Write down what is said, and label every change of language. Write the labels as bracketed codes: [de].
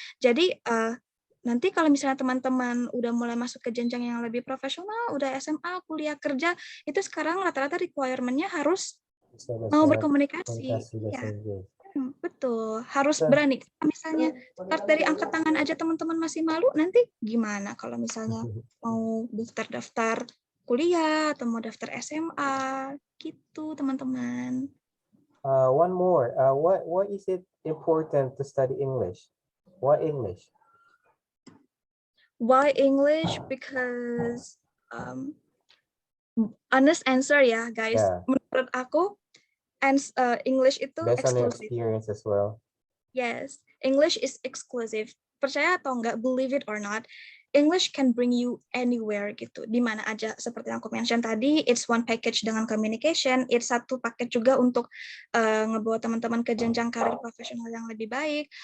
[id] Jadi nanti kalau misalnya teman-teman udah mulai masuk ke jenjang yang lebih profesional, udah SMA, kuliah, kerja, itu sekarang rata-rata requirement-nya harus mau berkomunikasi. Ya. Betul, harus berani. Misalnya start dari angkat tangan aja teman-teman masih malu, nanti gimana kalau misalnya mau daftar kuliah atau mau daftar SMA gitu teman-teman. [en] One more. Why is it important to study English? Why English? Why English? Because honest answer [id] ya [en] guys. Yeah. [id] Menurut aku English itu [en] based on your exclusive. experience as well. Yes, English is exclusive. [id] Percaya atau enggak, [en] believe it or not, English can bring you anywhere [id] gitu, di mana aja. Seperti yang aku mention tadi, [en] it's one package [id] dengan communication, it's satu paket juga untuk ngebawa teman-teman ke jenjang karir profesional yang lebih baik.